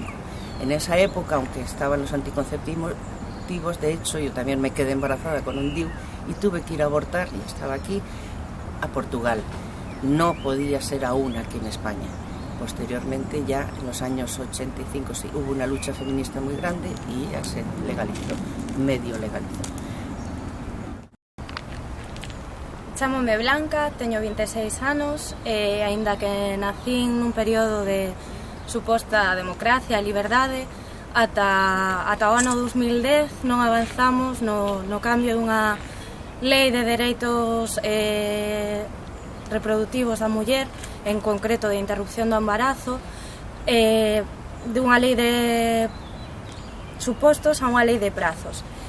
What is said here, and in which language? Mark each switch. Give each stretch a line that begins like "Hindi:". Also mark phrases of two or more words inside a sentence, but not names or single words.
Spanish: En esa época, aunque estaban los anticonceptivos, de hecho yo también me quedé embarazada con un DIU y tuve que ir a abortar, y estaba aquí, a Portugal. No podía ser aún aquí en España. Posteriormente, ya en los años 85, sí, hubo una lucha feminista muy grande y ya se legalizó, medio legalizó.
Galician: Chámome Blanca, teño 26 anos e, aínda que nacín nun período de suposta democracia e liberdade, ata o ano 2010 non avanzamos no cambio dunha lei de dereitos reproductivos da muller, en concreto de interrupción do embarazo, dunha lei de supostos a unha lei de prazos.